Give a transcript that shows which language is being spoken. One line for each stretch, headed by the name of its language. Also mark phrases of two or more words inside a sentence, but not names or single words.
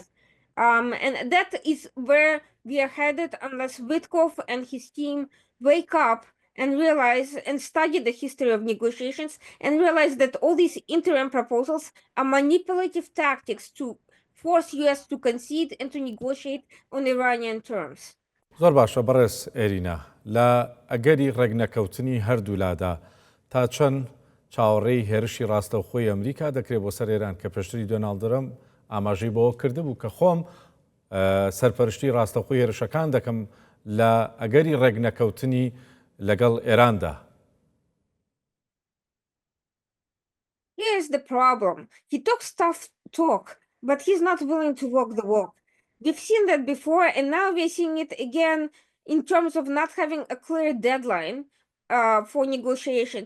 English: And that is where we are headed unless Witkoff and his team wake up and realize and study the history of negotiations and realize that all these interim proposals are manipulative tactics to force U.S. to concede and to negotiate on Iranian terms.
Central Kurdish: زۆر باشە بەڕێز ئێرینا لە ئەگەری ڕێگنەکەوتنی هەردوولادا تا چەند چاوەڕێی هێرشی ڕاستەوخۆی ئەمریکا دەکرێت بۆ سەر ئێران کە پێشتری دۆناڵد ترەمپ ئاماژەی بەوە کردبوو کە خۆم سەرپەرشتی ڕاستەوخۆی هێرشەکان دەکەم لە ئەگەری ڕێگنەکەوتنی لەگەڵ ئێراندا.
English: Here's the problem. He talks tough talk, but he's not willing to walk the walk. We've seen that before, and now we're seeing it again in terms of not having a clear deadline for negotiations.